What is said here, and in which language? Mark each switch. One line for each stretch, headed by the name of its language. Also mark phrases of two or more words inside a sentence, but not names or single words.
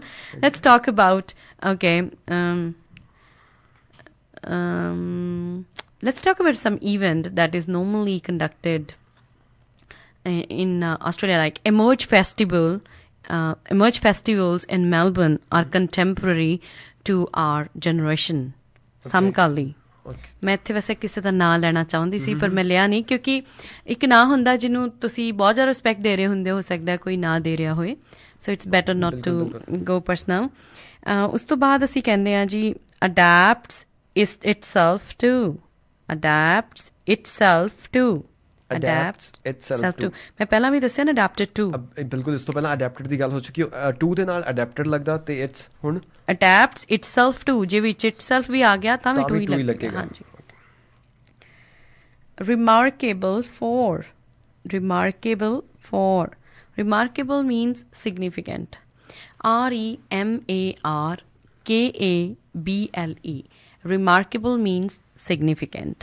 English: Let's talk about let's talk about some event that is normally conducted in Australia, like Emerge Festival. Emerge festivals in Melbourne are contemporary to our generation. Okay. Samkali.
Punjabi: ਮੈਂ ਇੱਥੇ ਵੈਸੇ ਕਿਸੇ ਦਾ ਨਾਂ ਲੈਣਾ ਚਾਹੁੰਦੀ ਸੀ ਪਰ ਮੈਂ ਲਿਆ ਨਹੀਂ, ਕਿਉਂਕਿ ਇੱਕ ਨਾਂ ਹੁੰਦਾ ਜਿਹਨੂੰ ਤੁਸੀਂ ਬਹੁਤ ਜ਼ਿਆਦਾ ਰਿਸਪੈਕਟ ਦੇ ਰਹੇ ਹੁੰਦੇ, ਹੋ ਸਕਦਾ ਕੋਈ ਨਾਂ ਦੇ ਰਿਹਾ ਹੋਏ,
English: so it's better not to go personal.
Punjabi: ਉਸ ਤੋਂ ਬਾਅਦ ਅਸੀਂ ਕਹਿੰਦੇ ਹਾਂ ਜੀ
English: ਅਡੈਪਟਸ itself to, adapts itself to, adapts itself to।
Punjabi: ਮੈਂ ਪਹਿਲਾਂ ਵੀ ਦੱਸਿਆ ਨਾ
English: adapted to,
Punjabi: ਬਿਲਕੁਲ। ਇਸ ਤੋਂ ਪਹਿਲਾਂ adapted ਦੀ ਗੱਲ ਹੋ ਚੁੱਕੀ, to ਦੇ ਨਾਲ adapted ਲੱਗਦਾ ਤੇ it's ਹੁਣ
English: adapts itself to,
Punjabi: ਜੇ ਵਿੱਚ itself ਵੀ ਆ ਗਿਆ ਤਾਂ ਵੀ to ਹੀ ਲੱਗੇਗਾ। ਹਾਂਜੀ।
English: remarkable for, remarkable for, remarkable means significant, remarkable, remarkable means significant.